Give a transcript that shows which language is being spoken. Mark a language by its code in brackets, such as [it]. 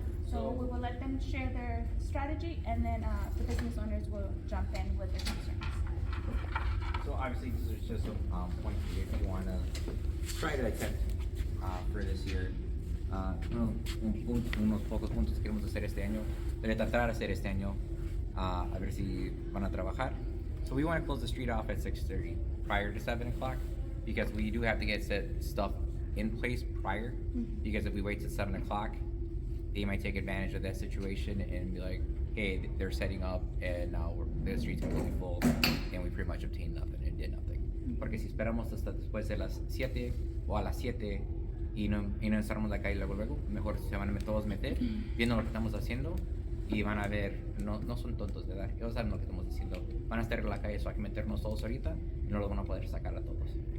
[en] So we will let them share their strategy, and then the business owners will jump in with their concerns. So obviously, this is just a point for you if you want to try to attempt for this year. [es] Unos pocos puntos que queremos hacer este año, de tratar de hacer este año, a ver si van a trabajar. [en] So we want to close the street off at 6:30 prior to 7 o'clock because we do have to get stuff in place prior. Because if we wait till 7 o'clock, they might take advantage of that situation and be like, hey, they're setting up and now the street's completely full and we pretty much obtained nothing and did nothing. [es] Porque si esperamos hasta después de las 7 o a las 7 y no encerramos la calle luego, mejor se van a todos meter viendo lo que estamos haciendo y van a ver, no son tontos de edad, ellos saben lo que estamos haciendo, van a estar en la calle, so hay que meternos todos ahorita y no los van a poder sacar a todos.